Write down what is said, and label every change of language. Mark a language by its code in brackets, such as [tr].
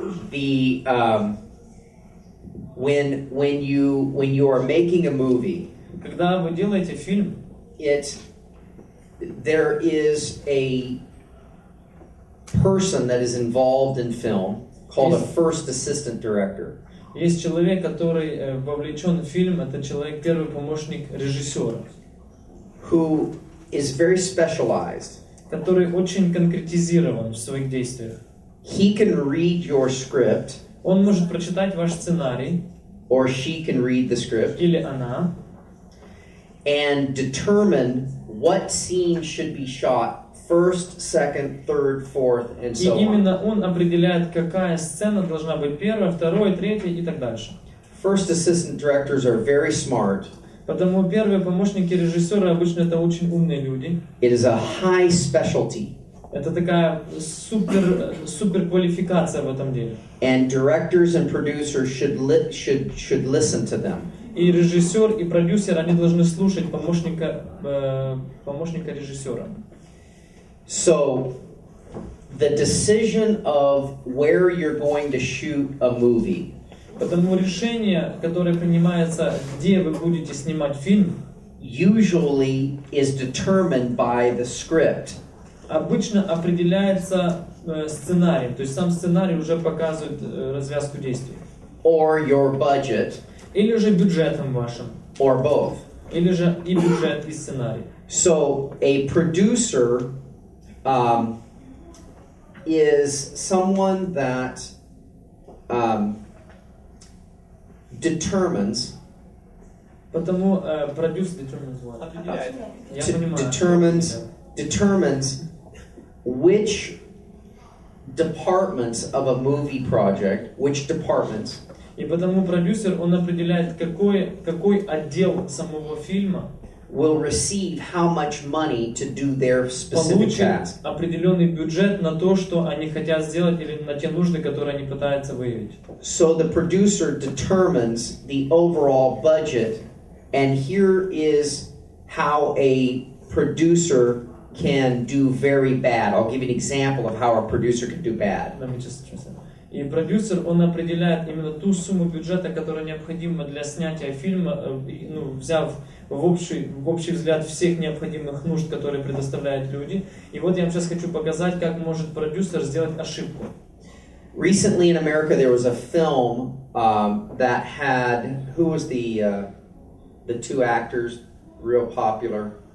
[en] The when you are making a movie, [ru] Когда вы делаете фильм, [en] there is a person that is involved in film called a first assistant director. [ru] есть человек, который вовлечен в фильм, это человек, первый помощник режиссера, [en] Who is very specialized. [ru] который очень конкретизирован в своих действиях. [en] He can read your script, [ru] Он может прочитать ваш сценарий, [en] or she can read the script, [ru] или она, [en] and determine what scene should be shot first, second, third, fourth, and [ru] и [en] so on. [ru] именно он определяет, какая сцена должна быть первая, вторая, третья и так дальше. [en] First assistant directors are very smart. [ru] Потому первые помощники режиссера обычно это очень умные люди. [en] It is a high specialty. [ru] Это такая супер квалификация в этом деле. [en] And directors and producers should listen to them. [ru] И режиссер, и продюсер, они должны слушать помощника режиссера. [en] So, the decision of where you're going to shoot a movie [ru] Потому решение, которое принимается, где вы будете снимать фильм, [en] usually is determined by the script. [ru] обычно определяется сценарием. То есть сам сценарий уже показывает развязку действий. [en] Or your budget, [ru] Или же бюджетом вашим. [en] or both. [ru] Или же и бюджет, и сценарий. [en] So, a producer is someone that determines [ru] Потому продюсер Определяет. Я понимаю. [en] determines which departments of a movie project, which departments [ru] И потому продюсер, он определяет, какой отдел самого фильма [en] will receive how much money to do their specific [ru] получит [en] task. [ru] определенный бюджет на то, что они хотят сделать, или на те нужды, которые они пытаются выявить. [en] So the producer determines the overall budget, and here is how a producer can do very bad. I'll give you an example of how a producer can do bad. [ru] И продюсер, он определяет именно ту сумму бюджета, которая необходима для снятия фильма, взяв в общий взгляд всех необходимых нужд, которые предоставляют люди. И вот я вам сейчас хочу показать, как может продюсер сделать ошибку. [en] Recently in America, there was a film that had, who was the two actors, real popular?